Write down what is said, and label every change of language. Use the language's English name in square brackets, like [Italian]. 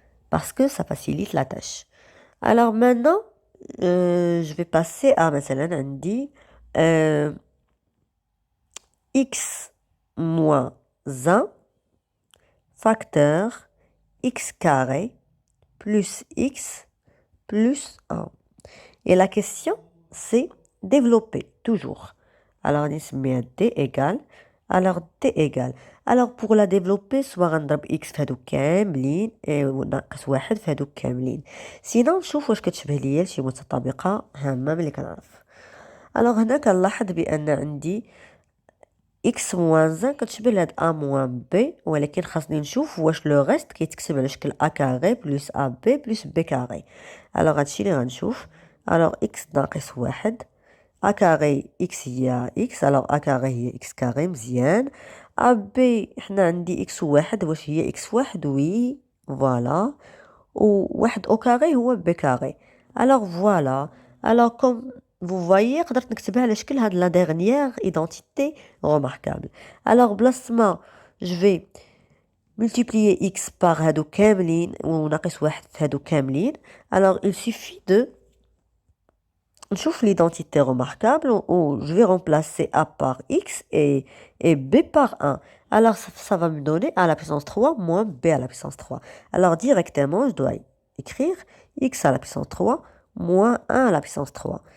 [French] Parce que ça facilite la tâche. Alors maintenant, je vais passer à [Arabic] مثلا عندي [French] x moins 1 facteur x carré plus x plus 1. Et la question, c'est développer, toujours. Alors, on met d égale. Alors, d égale. Alors, pour la développer, soit [Arabic] غنضرب x في هادوك كاملين وناقص واحد في هادوك كاملين. [French] Sinon, [Arabic] نشوف واش كتشبه ليا لشي متطابقة هامة ملي كنعرف. [French] Alors, [Arabic] هنا كنلاحظ بأن عندي x moins 1 كتشبه لهاد a moins b ولكن خاصني نشوف واش لو غيست كيتكتب على شكل [French] a carré plus ab plus b carré. alors [Arabic] هادشي اللي غنشوف. [French] alors [Arabic] x ناقص واحد [French] a carré [Arabic] x هي x alors a carré هي [French] x carré [Arabic] مزيان. ab حنا عندي x واحد واش هي x واحد وي فوالا وواحد [French] au carré [Arabic] هو b carré. [French] alors voilà. alors comme vous voyez, [Arabic] قدرت نكتبها على شكل هاد [French] la dernière identité remarquable. Alors [Arabic] بلاصما [French] je vais multiplier x par [Arabic] هادو كاملين وناقص واحد في هادو كاملين. [French] Alors il suffit de [Arabic] نشوف [French] l'identité remarquable où je vais remplacer a par x et b par 1. Alors ça va me donner a à la puissance 3 moins b à la puissance 3. Alors directement je dois écrire x à la puissance 3 moins 1 à la puissance 3.